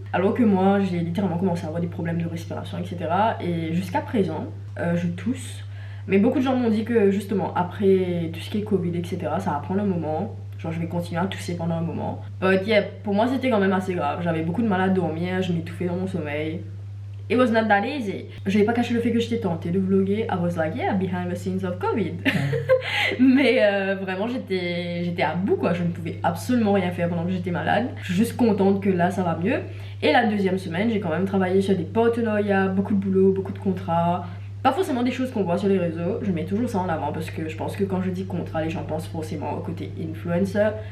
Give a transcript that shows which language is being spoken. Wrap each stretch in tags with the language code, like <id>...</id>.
<fr>Alors que moi j'ai littéralement commencé à avoir des problèmes de respiration, etc. Et jusqu'à présent, je tousse. Mais beaucoup de gens m'ont dit que justement après tout ce qui est Covid, etc. ça va prendre un moment. Genre je vais continuer à tousser pendant un moment.</fr> <en>But yeah,</en> <fr>pour moi c'était quand même assez grave. J'avais beaucoup de mal à dormir, je m'étouffais dans mon sommeil.</fr> <en>It was not that easy.</en> <fr>Je vais pas cacher le fait que j'étais tentée de vlogger.</fr> <en>I was like yeah, behind the scenes of Covid.</en> <fr>Mais vraiment j'étais à bout quoi. Je ne pouvais absolument rien faire pendant que j'étais malade. Je suis juste contente que là ça va mieux. Et la deuxième semaine j'ai quand même travaillé sur des partenariats, beaucoup de boulot, beaucoup de contrats. Pas forcément des choses qu'on voit sur les réseaux, je mets toujours ça en avant parce que je pense que quand je dis contrat, les gens pensent forcément au côté influencer.</fr>